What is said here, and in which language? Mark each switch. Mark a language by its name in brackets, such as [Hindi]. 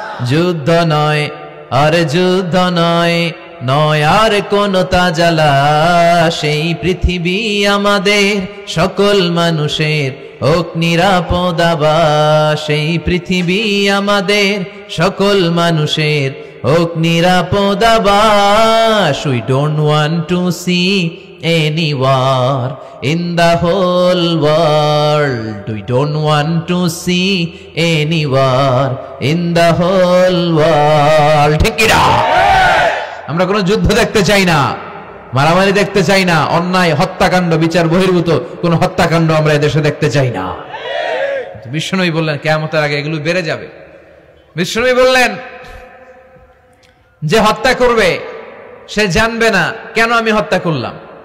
[Bangla] যুদ্ধ নয় আর যুদ্ধ নয়, নয় আর কোন তাজালা, সেই পৃথিবী আমাদের সকল মানুষের হোক নিরাপদ আবাস, সেই পৃথিবী আমাদের সকল মানুষের হোক নিরাপদ আবাস। [English] We don't want to see any war in the whole world. We don't want to see any war in the whole world. [Bangla] ঠিক কি না? আমরা কোনো যুদ্ধ দেখতে চাই না, মারামারি দেখতে চাই না, অন্যায় হত্যাকাণ্ড বিচার বহির্ভূত কোন হত্যাকাণ্ড আমরা এদেশে দেখতে চাই না। বিশ্বনবী বললেন কিয়ামতের আগে এগুলো বেড়ে যাবে। বিশ্বনবী বললেন যে হত্যা করবে সে জানবে না কেন আমি হত্যা করলাম।